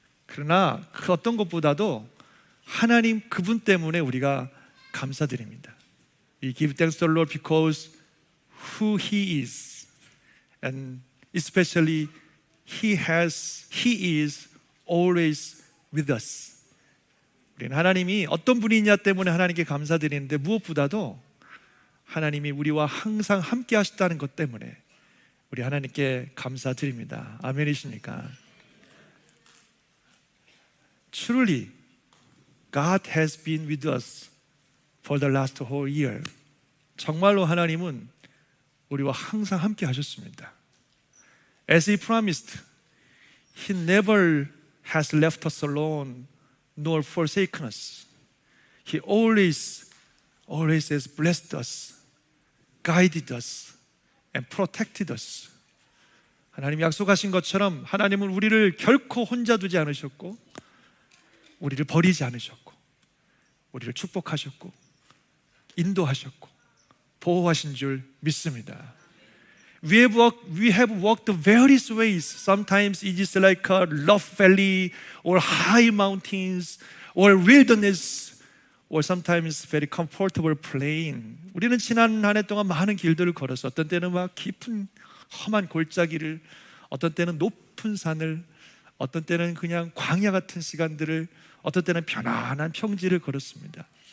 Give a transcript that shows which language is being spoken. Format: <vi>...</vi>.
<ko>그러나 그 어떤 것보다도 하나님 그분 때문에 우리가 감사드립니다.</ko> <en>We give thanks to the Lord because who He is, and especially He is always with us.</en> <ko>우리는 하나님이 어떤 분이냐 때문에 하나님께 감사드리는데 무엇보다도 하나님이 우리와 항상 함께 하셨다는 것 때문에 우리 하나님께 감사드립니다. 아멘이십니까?</ko> <en>Truly, God has been with us for the last whole year.</en> <ko>정말로 하나님은 우리와 항상 함께 하셨습니다.</ko> <en>As He promised, He never has left us alone nor forsaken us. He always has blessed us, guided us, and protected us.</en> <ko>하나님이 약속하신 것처럼 하나님은 우리를 결코 혼자 두지 않으셨고 우리를 버리지 않으셨고 우리를 축복하셨고 인도하셨고 보호하신 줄 믿습니다.</ko> <en>We have walked various ways. Sometimes it is like a rough valley or high mountains or wilderness or sometimes very comfortable plain.</en> <ko>우리는 지난 한 해 동안 많은 길들을 걸어서 어떤 때는 막 깊은 험한 골짜기를, 어떤 때는 높은 산을, 어떤 때는 그냥 광야 같은 시간들을, 어떤 때는 편안한 평지를 걸었습니다.</ko>